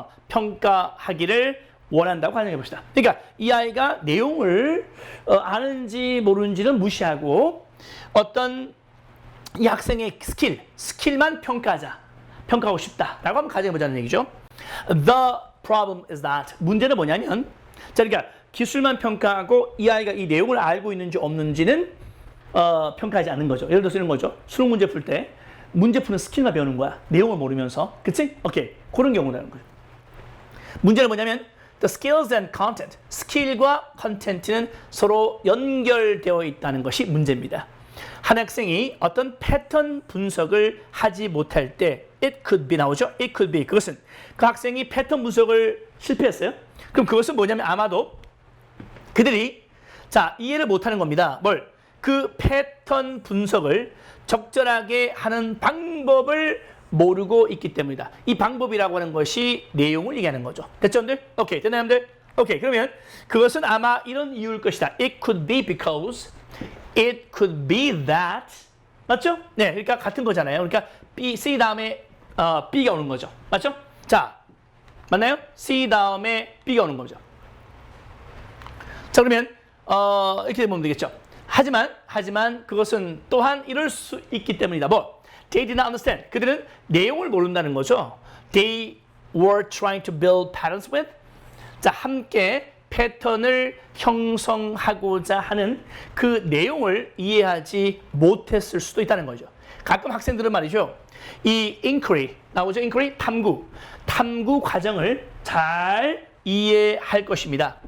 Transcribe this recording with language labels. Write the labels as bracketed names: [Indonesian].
[Korean] 평가하기를 원한다고 가정해 봅시다. 그러니까 이 아이가 내용을 아는지 모르는지는 무시하고 어떤 이 학생의 스킬만 평가하고 싶다라고 한번 가정해 보자는 얘기죠. [English] The problem is that [Korean] 문제는 뭐냐면 자, 그러니까 기술만 평가하고 이 아이가 이 내용을 알고 있는지 없는지는 평가하지 않는 거죠. 예를 들어서 이런 거죠. 수능 문제 풀 때 문제 푸는 스킬만 배우는 거야. 내용을 모르면서. 그치? 오케이. 그런 경우라는 거예요. 문제는 뭐냐면 [English] the skills and content. [Korean] 스킬과 컨텐츠는 서로 연결되어 있다는 것이 문제입니다. 한 학생이 어떤 패턴 분석을 하지 못할 때 [English] it could be [Korean] 나오죠. [English] it could be. [Korean] 그것은 그 학생이 패턴 분석을 실패했어요. 그럼 그것은 뭐냐면 아마도 그들이 자 이해를 못하는 겁니다. 뭘? 그 패턴 분석을 적절하게 하는 방법을 모르고 있기 때문이다. 이 방법이라고 하는 것이 내용을 얘기하는 거죠. 됐죠, 여러분들? 오케이, 됐나요, 여러분들? 오케이, 그러면 그것은 아마 이런 이유일 것이다. [English] It could be because, it could be that. [Korean] 맞죠? 네, 그러니까 같은 거잖아요. 그러니까 B, C 다음에 B가 오는 거죠. 맞죠? 자, 맞나요? C 다음에 B가 오는 거죠. 자, 그러면 이렇게 보면 되겠죠. 하지만 그것은 또한 이럴 수 있기 때문이다. 뭐? [English] They did not understand. [Korean] 그들은 내용을 모른다는 거죠. [English] They were trying to build patterns with. [Korean] 자, 함께 패턴을 형성하고자 하는 그 내용을 이해하지 못했을 수도 있다는 거죠. 가끔 학생들은 말이죠. 이 inquiry, 나오죠? inquiry, 탐구 과정을 잘 이해할 것입니다.